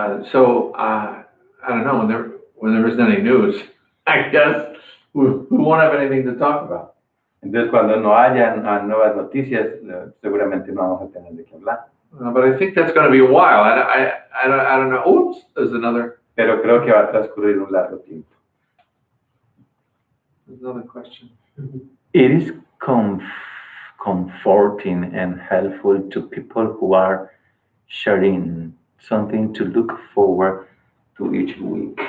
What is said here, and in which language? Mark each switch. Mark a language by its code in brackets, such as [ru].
[en] So I don't know, when there isn't any news, I guess we won't have anything to talk about. [es] Entonces, cuando no hayan nuevas noticias, seguramente no vamos a tener de qué hablar. [en] But I think that's going to be a while. I don't know. Oops, there's another. [es] Pero creo que va a transcurrir un largo tiempo. [en] There's another question. It is comforting and helpful to people who are sharing something to look forward to each week.